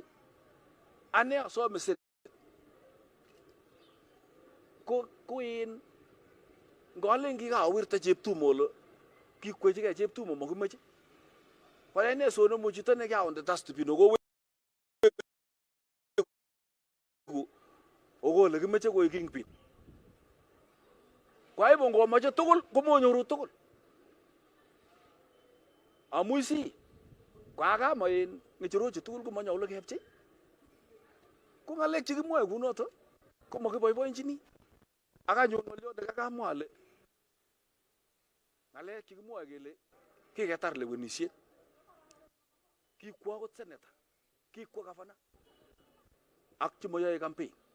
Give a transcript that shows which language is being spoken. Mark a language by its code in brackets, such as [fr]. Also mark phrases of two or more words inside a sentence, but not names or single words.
[kln] Ane asome siret ko in ngalen kikawirta Cheptumo ole kikwechigei Cheptumo makimeche. Kwa ine so no muchito ne kaonde dustbin ko ogo le kimeche ko kingpin. [sw] Kwa hivyo [kln] ngomache tugul komonyoru tugul. Amuisi kwa kama en ngecherochu tugul komanyolu kepchei. Ko ngalek chekimwoe kunoto komakiboiboenchini. Akanyo ngolyo nekakamwa ale ngalek chekimwoe kele kiketar lewenisiet. Kikwo akot senator, kikwo governor ak chemoyoe campaign.